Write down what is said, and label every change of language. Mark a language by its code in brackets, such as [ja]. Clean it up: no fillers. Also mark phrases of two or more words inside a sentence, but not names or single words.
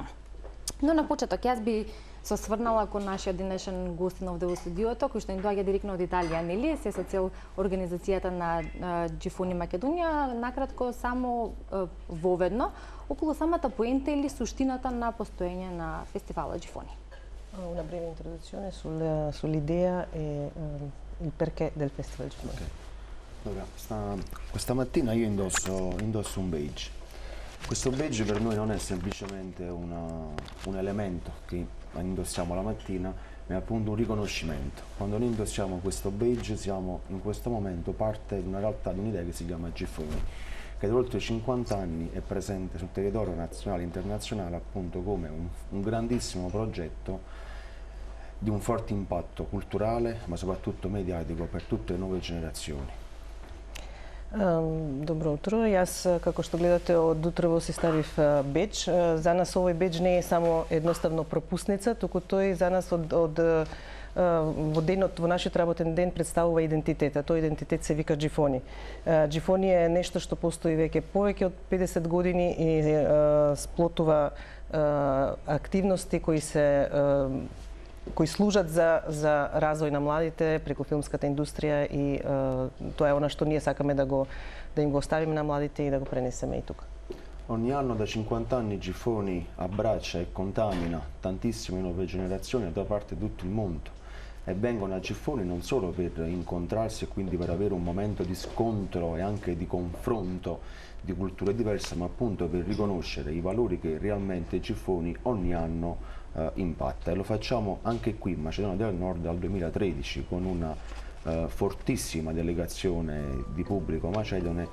[mk] Но на почеток јас би се осврнала кон нашиот денешен гостин овде во студиото, кој што ни доаѓа директно од Италија, нели? Се со цел организацијата на Джифони Македонија, накратко само воведно, околу самата поента или суштината на постоење на фестивалот Джифони. [it] Una breve introduzione sull'idea e il perché del Festival Giffoni. Okay. Allora, questa mattina io indosso un badge. Questo badge per noi non è semplicemente un elemento che indossiamo la mattina, ma è appunto un riconoscimento. Quando noi indossiamo questo badge siamo in questo momento parte di una realtà, di un'idea che si chiama Giffoni, che da oltre 50 anni è presente sul territorio nazionale e internazionale appunto come un grandissimo progetto di un forte impatto culturale, ma soprattutto mediatico per tutte le nuove generazioni. [mk] Добро утро. Јас, како што гледате, од утрово си ставив бедж. За нас овој бедж не е само едноставно пропусница, туку тој за нас во денот, во нашиот работен ден представува идентитета. Тој идентитет се вика Джифони. Джифони е нешто што постои веќе повеќе од 50 години и сплотува активности кои служат за развој на младите преку филмската индустрија, и тоа е она што ние сакаме да им го оставиме на младите и да го пренесеме и тука. [it] Ogni anno da 50 anni Giffoni abbraccia e contamina tantissime nuove generazioni da parte di tutto il mondo e vengono a Giffoni non solo per incontrarsi e quindi per avere un momento di scontro e anche di confronto di culture diverse, ma appunto per riconoscere i valori che realmente Giffoni ogni anno impatta, e lo facciamo anche qui in Macedonia del Nord dal 2013 con una fortissima delegazione di pubblico macedone.